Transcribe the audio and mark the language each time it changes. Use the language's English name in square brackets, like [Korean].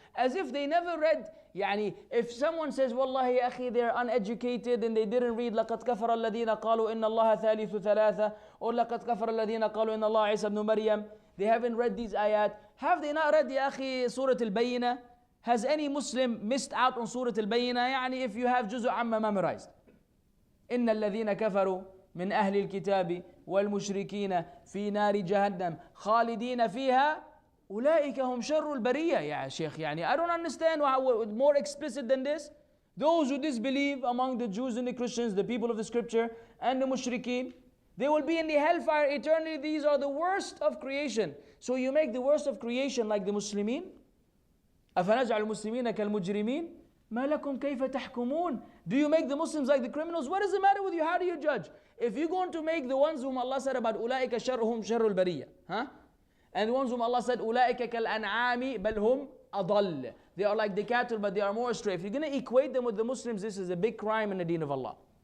[English] As if they never read, if someone says, Wallahi akhi, they're uneducated and they didn't read, [Arabic] لَقَدْ كَفَرَ الَّذِينَ قَالُوا إِنَّ اللَّهَ ثَالِثُ ثَلَاثَةٍ, [English] or [Arabic] لَقَدْ كَفَرَ الَّذِينَ قَالُوا إِنَّ اللَّهَ عِيسَى [English] ibn Maryam. They haven't read these ayat. Have they not read, ya akhi, Surah al-Bayyinah? Has any Muslim missed out on Surah al-Bayyinah? If you have Juzu Amma memorized. [Arabic] إِنَّ الَّذِينَ كَفَرُوا من أهل الكتاب والمشركين في نار جهنم خالدين فيها أولئك هم شر البرية. [English] يا شيخ, I don't understand how more explicit than this. Those who disbelieve among the Jews and the Christians, the people of the scripture, and the mushrikeen, they will be in the hellfire eternally. These are the worst of creation. So you make the worst of creation like the Muslimin? [Arabic] أفنجعل المسلمين كالمجرمين ما لكم كيف تحكمون? [English] Do you make the Muslims like the criminals? What is the matter with you? How do you judge? If you're going to make the ones whom Allah said about [Arabic] أولئك شرهم شر البرية, [English] and the ones whom Allah said [Arabic] أولئك كالأنعام بل هم أضل, [English] they are like the cattle but they are more astray. If you're going to equate them with the Muslims, this is a big crime in the deen of Allah.